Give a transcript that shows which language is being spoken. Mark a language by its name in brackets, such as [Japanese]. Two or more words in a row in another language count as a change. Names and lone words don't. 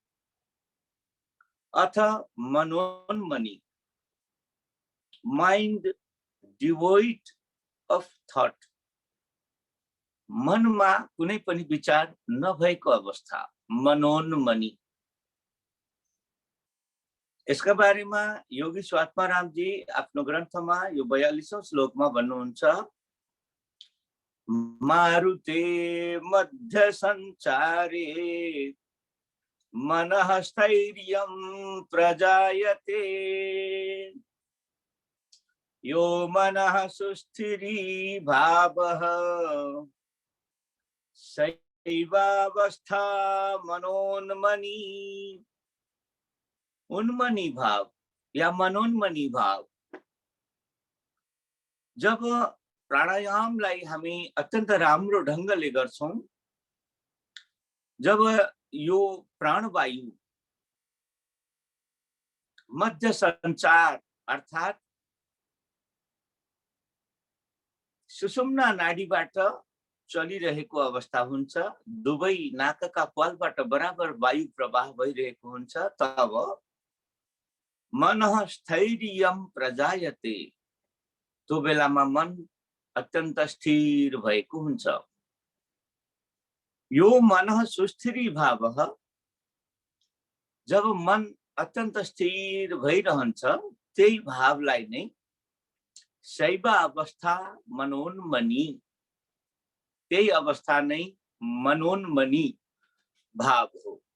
[Nepali] अथ मनोन्मनी, [English] mind devoid of thought, [Nepali] मनमा कुनै पनि विचार नभएको अवस्था, मनोन्मनी। यसका बारेमा योगी स्वात्माराम जी आफ्नो ग्रन्थमा यो 42औं श्लोकमा भन्नुहुन्छ, [Sanskrit] मारुते मध्य संचारे मनः स्थैर्यं प्रजायते, यो मनः सुस्थिरी भावः सैवावस्था मनोन्मनी। [Nepali] उन्मनी भाव या मनोन्मनी भाव, जब प्राणायामलाई हामी अत्यन्त राम्रो ढङ्गले गर्छौं, जब यो प्राणवायु मध्य सञ्चार अर्थात् सुषुम्ना नाडीबाट चलिरहेको अवस्था हुन्छ, दुवै नाकका पालबाट बराबर वायु प्रवाह भइरहेको हुन्छ, तब [Sanskrit] मनः स्थैर्यं प्रजायते, [Nepali] त्यो बेलामा मन अत्यन्त स्थिर भएको हुन्छ। [Sanskrit] यो मनः सुस्थिरी भावः, [Nepali] जब मन अत्यन्त स्थिर भइरहन्छ, त्यही भावलाई नै शैव अवस्था मनोन्मनी, त्यही अवस्था नै मनोन्मनी भाव हो।